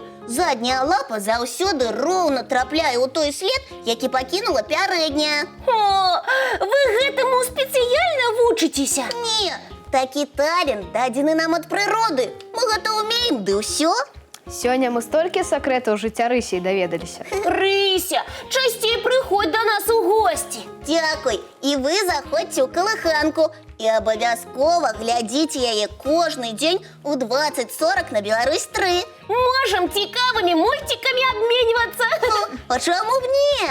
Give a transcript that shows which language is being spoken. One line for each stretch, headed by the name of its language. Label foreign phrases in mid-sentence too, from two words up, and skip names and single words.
Belarusian: Задняя лапа заўсёды роўна трапляе ў той след, які пакінула пярэдняя. О, вы гэтаму спецыяльна вучыцеся? Не, такі талент дадзены нам ад прыроды. Мы гэта ўмеем, ды ўсё. Сёння мы столькі сакрэтаў жыцця рысей даведаліся. Рыся,
Ukrainian: Запишися, частіше приходь до нас у гості. Дякую. І ви заходьте у колиханку. І обов'язково глядіть її кожний день у 20:40 на Білорусь 3. Можем цікавими мультиками обмінюватися. А чому б ні?